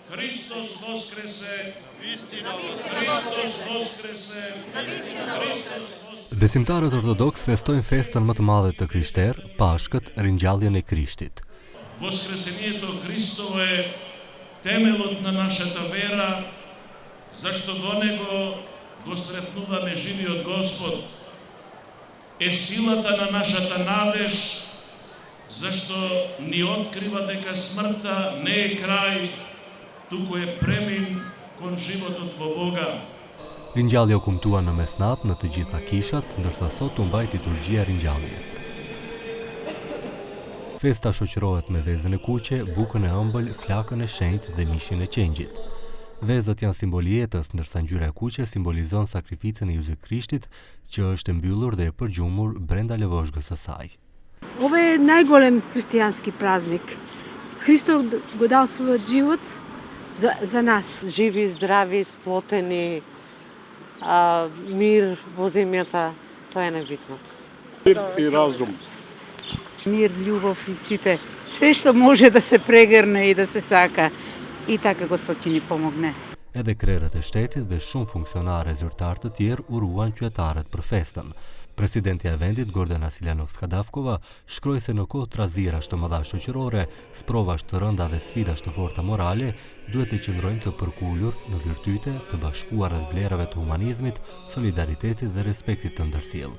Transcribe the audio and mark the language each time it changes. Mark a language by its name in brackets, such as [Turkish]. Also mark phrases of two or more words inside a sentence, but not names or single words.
[Macedonian] Христос Воскресе, Христос Воскресе, [Albanian] Besimtarët ortodoks festojnë festën më të madhe të krishterë, Pashkët, ringjalljen e Krishtit. [Macedonian] Воскресението Христово е темелот на нашата вера, зашто во него го сретнуваме живиот Господ. Е силата на нашата надеж, зашто ни открива дека смртта не е крај, туку е премин кон животот во Бога. [Albanian] Ringjallja u kumtua në mesnat në të gjitha kishat, ndërsa sot u mbajt liturgjia e ringjalljes. Festa shoqërohet me vezën e kuqe, bukën e ëmbël, flakën e shenjtë dhe mishin e qengjit. Vezët janë simbol i jetës, ndërsa ngjyra e kuqe simbolizon sakrificën e Jezut Krishtit, që është e mbyllur dhe e përgjumur brenda lëvozhgës së saj. [Macedonian] Ово е најголем христијански празник. Hristo го дал својот живот за нас. Живи, здрави, сплотени, мир во земјата, тоа е најбитното. Мир и разум. Мир, љубов и сите. Се што може да се прегрне и да се сака. И така Господ ќе ни помогне. [Albanian] Edhe krerët e shtetit dhe shumë funksionarë e zyrtarë të tjerë uruan qytetarët për festën. Presidentja e vendit, Gordana Siljanovska-Davkova, shkroi se në kohë trazirash të mëdha shoqërore, sprovash të rënda dhe sfidash të forta morale, duhet të qëndrojmë të përkullur në virtyte të bashkuar rreth vlerave të humanizmit, solidaritetit dhe respektit të ndërsjellë.